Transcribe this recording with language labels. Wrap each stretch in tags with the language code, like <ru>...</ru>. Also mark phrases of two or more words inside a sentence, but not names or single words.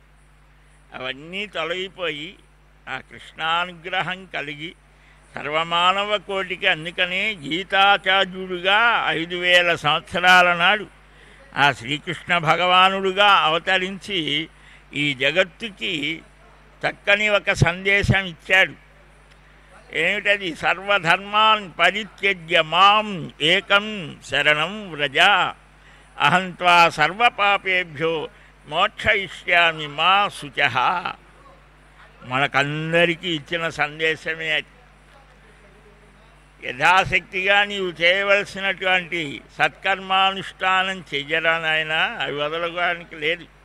<te>అవన్నీ తొలగిపోయి ఆ కృష్ణానుగ్రహం కలిగి సర్వమానవ కోటికి, అందుకనే గీతాచార్యుడుగా 5000 సంవత్సరాల నాడు ఆ శ్రీకృష్ణ భగవానుడుగా అవతరించి ఈ జగత్తుకి చక్కని ఒక సందేశం ఇచ్చాడు. ఏమిటది?</te> <sa>సర్వధర్మాన్ పరిత్యజ్య మాం ఏకం శరణం వ్రజ అహం త్వా సర్వపాపేభ్యో మోక్షయిష్యామి మా శుచః.</sa> <te>మనకందరికీ ఇచ్చిన సందేశమే అది. యథాశక్తిగా నీవు చేయవలసినటువంటి సత్కర్మానుష్ఠానం చెయ్యరా నాయనా, అవి వదలడానికి లేదు.</te>